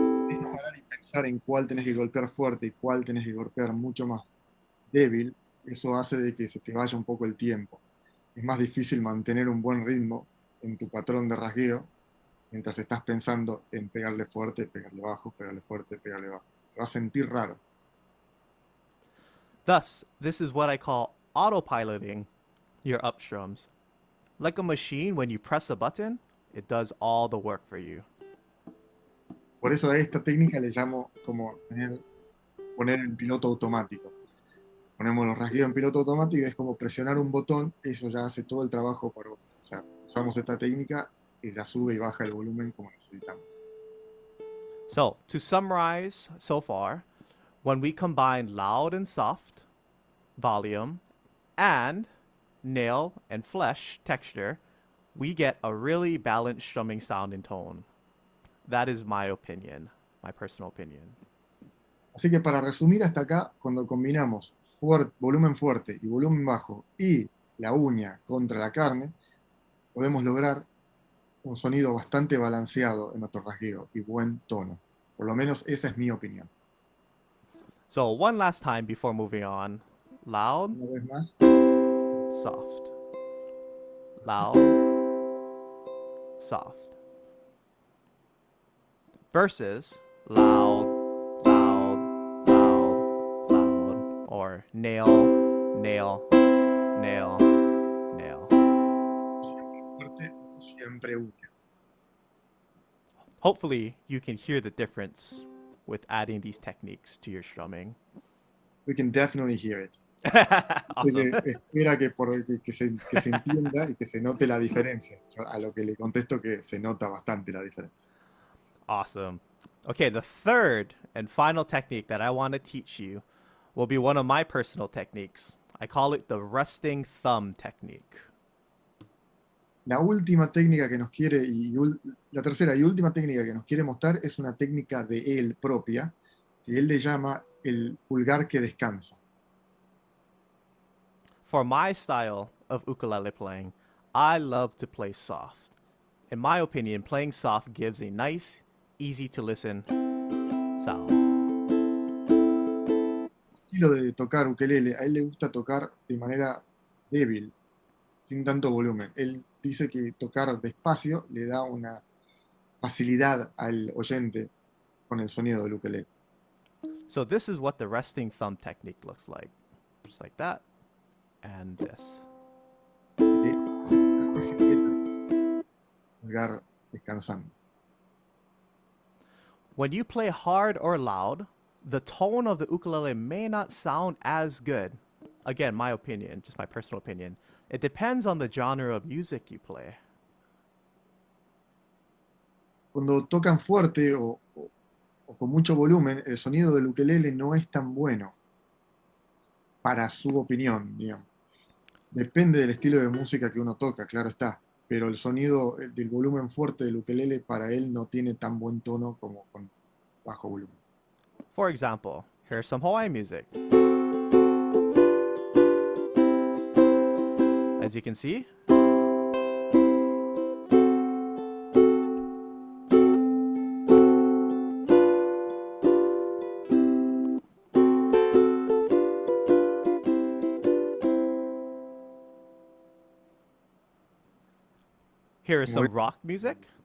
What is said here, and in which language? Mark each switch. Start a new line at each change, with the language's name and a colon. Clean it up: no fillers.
Spanish: Es no parar y pensar en cuál tenés que golpear fuerte y cuál tenés que golpear mucho más débil. Eso hace de que se te vaya un poco el tiempo. es más difícil mantener un buen ritmo en tu patrón de rasgueo mientras estás pensando en pegarle fuerte, pegarle bajo, pegarle fuerte, pegarle bajo. Se va a sentir raro.
English: Thus, this is what I call autopiloting your upstrums. Like a machine, when you press a button, it does all the work for you.
Spanish: Por eso a esta técnica le llamo como poner en piloto automático. Ponemos los rasgueos en piloto automático y es como presionar un botón, eso ya hace todo el trabajo por vos. O sea, usamos esta técnica y ya sube y baja el volumen como necesitamos.
English: So, to summarize so far, when we combine loud and soft, volume, and nail and flesh texture, we get a really balanced strumming sound and tone. That is my opinion, my personal opinion.
Spanish: Así que para resumir hasta acá, cuando combinamos volumen fuerte y volumen bajo y la uña contra la carne, podemos lograr un sonido bastante balanceado en nuestro rasgueo y buen tono. Por lo menos esa es mi opinión.
English: So, one last time before moving on. Loud,
Spanish: Una vez más,
English: soft. Loud, soft. Versus loud, loud, loud, loud. Or nail, nail, nail, nail.
Spanish: fuerte o siempre uña.
English: Hopefully, you can hear the difference with adding these techniques to your strumming. We can definitely hear it. Awesome.
Spanish: Espera que se entienda y que se note la diferencia. Yo a lo que le contesto que se nota bastante la diferencia.
English: Awesome. Okay, the third and final technique that I want to teach you will be one of my personal techniques. I call it the resting thumb technique.
Spanish: La última técnica que nos quiere, la tercera y última técnica que nos quiere mostrar es una técnica de él propia, que él le llama el pulgar que descansa.
English: For my style of ukulele playing, I love to play soft. In my opinion, playing soft gives a nice, easy to listen sound.
Spanish: Estilo de tocar ukelele, a él le gusta tocar de manera débil, sin tanto volumen. Él dice que tocar despacio le da una facilidad al oyente con el sonido del ukelele.
English: So this is what the resting thumb technique looks like. Just like that. And this.
Spanish: Así que se queda pulgar descansando.
English: When you play hard or loud, the tone of the ukulele may not sound as good. Again, my opinion, just my personal opinion. It depends on the genre of music you play.
Spanish: Cuando tocan fuerte o con mucho volumen, el sonido del ukelele no es tan bueno, para su opinión, digamos. Depende del estilo de música que uno toca, claro está, pero el sonido del volumen fuerte del ukelele para él no tiene tan buen tono como con bajo volumen.
English: For example, here's some Hawaiian music. As you can see, here is some rock music.